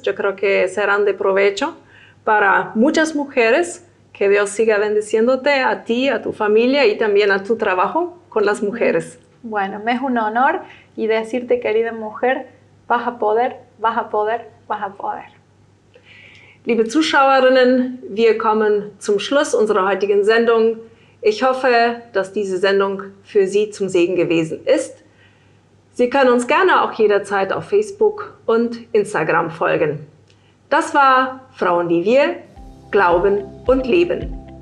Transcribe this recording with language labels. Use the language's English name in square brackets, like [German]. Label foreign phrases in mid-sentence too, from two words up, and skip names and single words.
[Spanish] Yo creo que serán de provecho para muchas mujeres. Que Dios siga bendiciéndote a ti, a tu familia y también a tu trabajo con las mujeres. Bueno, me es un honor y decirte, querida mujer, vas a poder, vas a poder, vas a poder. [German] Liebe Zuschauerinnen, wir kommen zum Schluss unserer heutigen Sendung. Ich hoffe, dass diese Sendung für Sie zum Segen gewesen ist. Sie können uns gerne auch jederzeit auf Facebook und Instagram folgen. Das war Frauen wie wir, Glauben und Leben.